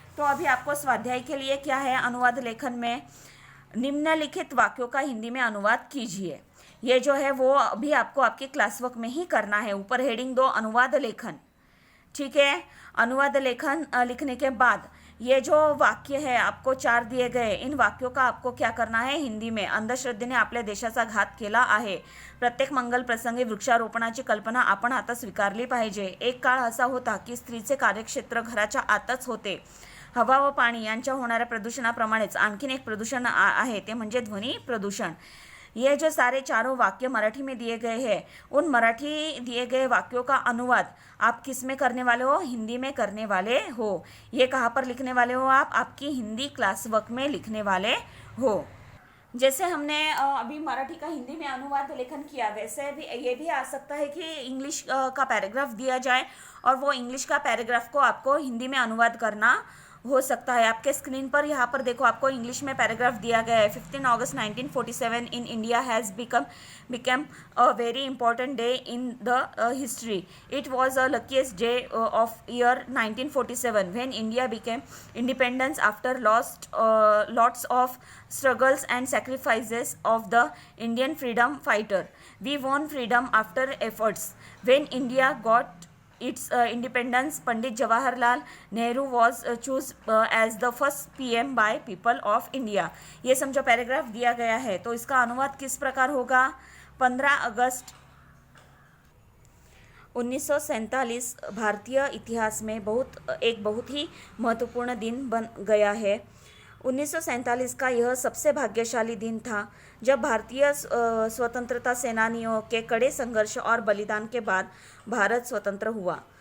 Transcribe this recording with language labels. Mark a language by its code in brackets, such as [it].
[hi] तो अभी आपको स्वाध्याय के लिए क्या है अनुवाद लेखन में, निम्नलिखित वाक्यों का हिंदी में अनुवाद कीजिए। ये जो है वो अभी आपको आपकी क्लास वर्क में ही करना है। ऊपर हेडिंग दो अनुवाद लेखन, ठीक है। अनुवाद लेखन लिखने के बाद ये जो वाक्य है आपको 4 दिए गए, इन वाक्यों का आपको क्या करना है हिंदी में। [mr] अंधश्रद्धेने आपल्या देशाचा घात केला आहे। प्रत्येक मंगल प्रसंगी वृक्षारोपणाची कल्पना आपण आता स्वीकारली पाहिजे। एक काळ असा होता की स्त्रीचे कार्यक्षेत्र घराच्या आतच होते। हवा व पाणी यांच्या होणाऱ्या प्रदूषणाप्रमाणेच आणखीन एक प्रदूषण आहे, ते म्हणजे ध्वनी प्रदूषण। [hi] ये जो सारे चारों वाक्य मराठी में दिए गए हैं, उन मराठी दिए गए वाक्यों का अनुवाद आप किस में करने वाले हो? हिंदी में करने वाले हो। ये कहाँ पर लिखने वाले हो? आप आपकी हिंदी क्लास वर्क में लिखने वाले हो। जैसे हमने अभी मराठी का हिंदी में अनुवाद लेखन किया, वैसे भी ये भी आ सकता है कि इंग्लिश का पैराग्राफ दिया जाए और वो इंग्लिश का पैराग्राफ को आपको हिंदी में अनुवाद करना हो सकता है। आपके स्क्रीन पर यहाँ पर देखो, आपको इंग्लिश में पैराग्राफ दिया गया है। [en] 15 August 1947 in India has become a very important day in the history. It was a luckiest day of year 1947 when India became independence after lots of struggles and sacrifices of the Indian freedom fighter. We won freedom after efforts. When India got its independence, Pandit Jawaharlal Nehru was chosen as the first PM by people of India. [hi] ये समझो paragraph दिया गया है, तो इसका अनुवाद किस प्रकार होगा? 15 अगस्त 1947 भारतीय इतिहास में एक बहुत ही महत्वपूर्ण दिन बन गया है। 1947 का यह सबसे भाग्यशाली दिन था जब भारतीय स्वतंत्रता सेनानियों के कड़े संघर्ष और बलिदान के बाद भारत स्वतंत्र हुआ।